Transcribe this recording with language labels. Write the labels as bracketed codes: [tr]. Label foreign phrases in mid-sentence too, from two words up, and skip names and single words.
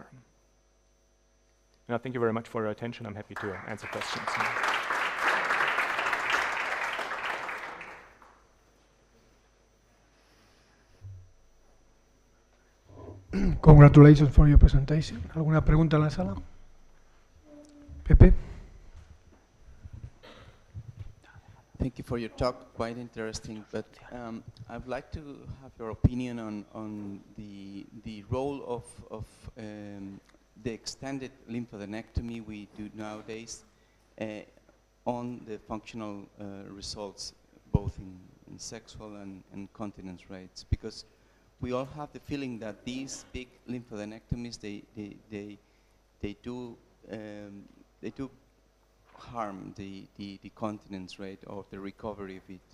[en] And I thank you very much for your attention. I'm happy to answer questions. Congratulations for your presentation. [es] ¿Alguna pregunta en la sala? Pepe? [en] Thank you for your talk, quite interesting, but I'd like to have your opinion on the role of the extended lymphadenectomy we do nowadays on the functional results, both in sexual and continence rates, because we all have the feeling that these big lymphadenectomies they do harm the continence rate or the recovery of it.